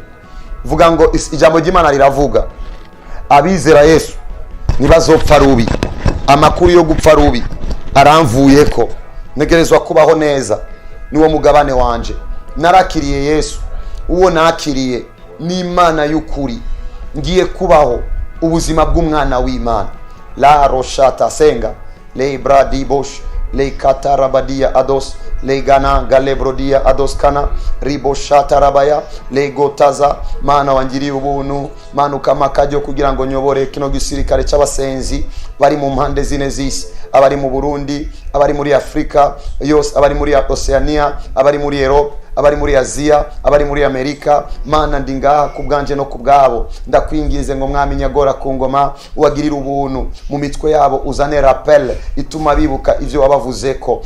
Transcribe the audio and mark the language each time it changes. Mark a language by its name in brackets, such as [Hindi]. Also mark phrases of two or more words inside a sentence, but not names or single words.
[Rundi] Vuga ngo ijambo ry'Imana riravuga abizera Yesu nibazopfa rubi. Amakuru yo gupfa rubi aramvuye ko negerezwa kubaho neza. Niwo mugabane wanje. Narakiriye Yesu, uwo nakiriye ni Imana y'ukuri. Ngiye kubaho ubuzima bw'umwana w'Imana. La roshata senga le bradi bosh le katarabadia ados le gana galebrodia ados kana riboshata rabaya le gotaza. Mana wangiriye ubuntu, manuka makajyo kugira ngo nyobore kino gisirikare cy'abasenzi bari mu mpande zine z'isi, abari mu Burundi, abari muri Afrika yose, abari muri Oceania, abari muri Europe, abari muri Asia, abari muri Amerika. Mana ndingaha kubganje no kubgabo. Ndakwingize ngo mwami nyagora ku ngoma uwagirira ubuntu mu mitwe yabo, uzane rappel ituma bibuka ivyo wabavuze ko.